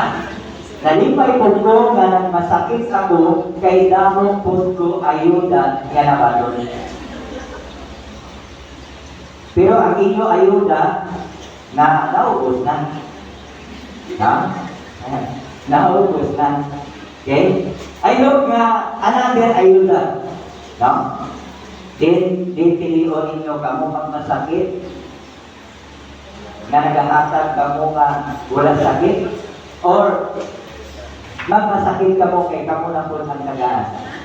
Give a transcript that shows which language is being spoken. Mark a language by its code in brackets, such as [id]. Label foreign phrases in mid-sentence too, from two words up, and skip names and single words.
[hil] Nalipay po ko nga masakit ako kay damo po ko ayuda nga nabalon. Pero ang inyo ayuda na naubos na. Ha? Naubos na. Okay? [en] I hope [hil] nga another ayuda. No? Din pilion ninyo kamo pag masakit na nagahatag kamo nga wala sakit or magmasakit kamo kay kamo na po ang tagaan.